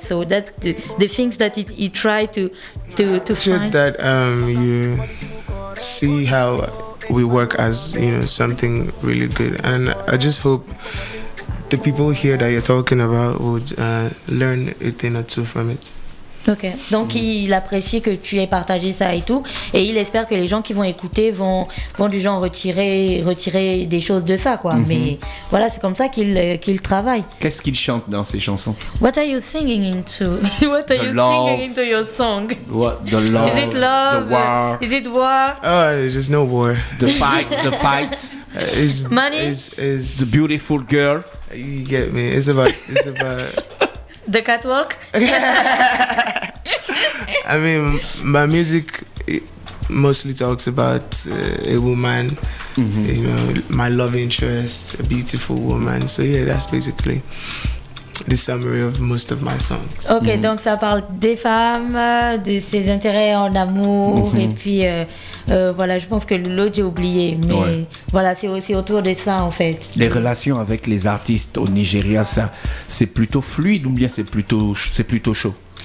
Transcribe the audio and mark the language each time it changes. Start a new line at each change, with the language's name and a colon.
English: So that the things that he tried to find. That you see how we work as, you know, something really good, and I just hope the people here that you're talking about would learn a thing or two from it.
French: Ok, donc il apprécie que tu aies partagé ça et tout, et il espère que les gens qui vont écouter vont du genre retirer des choses de ça, quoi. Mais voilà, c'est comme ça qu'il travaille. Qu'est-ce qu'il chante dans ses chansons?
English: What are you singing into? What are you singing into your song? What, the love? Is it love? The war? Is it war? Oh, there's no war. The fight? Is Money? Is The beautiful girl? You get me? It's about The catwalk? I mean, my music mostly talks about a woman, you know, my love interest, a beautiful woman. So yeah, that's basically the summary of most of my songs.
French: Ok, donc ça parle des femmes, de ses intérêts en amour, et puis voilà, je pense que l'autre j'ai oublié, mais voilà, c'est aussi autour de ça en fait. Les relations avec les artistes au Nigeria, ça, c'est plutôt fluide ou bien c'est plutôt chaud?